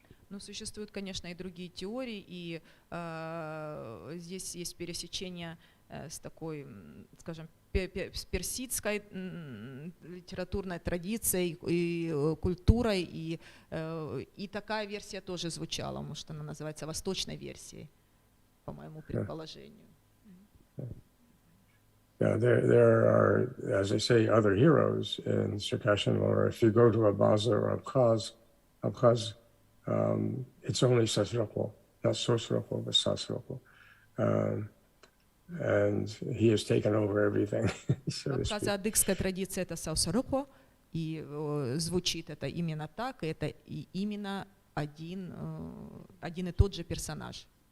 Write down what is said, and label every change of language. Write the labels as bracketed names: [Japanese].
[Russian] Но существуют, конечно, и другие теории, и здесь есть пересечение с такой, скажем, с персидской литературной традицией и культурой, и такая версия тоже звучала, может, она называется восточной версией, по моему предположению. [English] Yeah, there are, as I say, other heroes in Circassian lore. If you go to Abaza or Abkhaz, it's only Sasroko, not Sosroko, but Sasroko. And he has taken over everything. [Russian] Адыгская традиция — это Саусарoko, и звучит это именно так, и это именно один и тот же персонаж.